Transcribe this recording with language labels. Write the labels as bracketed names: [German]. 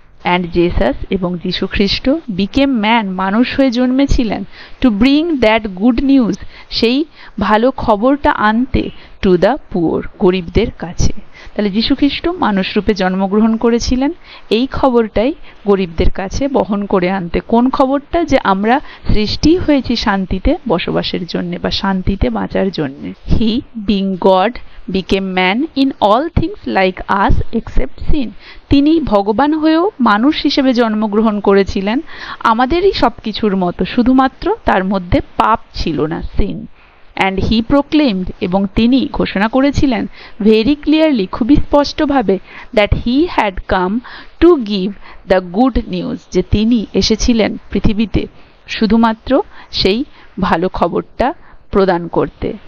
[English] and Jesus, [Bangla] এবং যীশু খ্রিস্ট, [English] became man, [Bangla] মানুষ হয়ে জন্মেছিলেন, [English] to bring that good news, [Bangla] সেই ভালো খবরটা আনতে, [English] to the poor, [Bangla] গরিবদের কাছে। তাহলে যীশু খ্রিস্ট মানুষ রূপে জন্মগ্রহণ করেছিলেন এই খবরটাই গরিবদের কাছে বহন করে আনতে। কোন খবরটা? যে আমরা সৃষ্টি হয়েছি শান্তিতে বসবাসের জন্য বা শান্তিতে বাঁচার জন্য। [English] He being God became man in all things like us except sin। [Bangla] তিনি ভগবান হয়েও মানুষ হিসেবে জন্মগ্রহণ করেছিলেন আমাদেরই সবকিছুর মতো, শুধুমাত্র তার মধ্যে পাপ ছিল না, sin। [English] and he proclaimed, [Bangla] এবং তিনি ঘোষণা করেছিলেন [English] very clearly, [Bangla] খুবই স্পষ্টভাবে, [English] that he had come to give the good news, [Bangla] যে তিনি এসেছিলেন পৃথিবীতে শুধুমাত্র সেই ভালো খবরটা প্রদান করতে।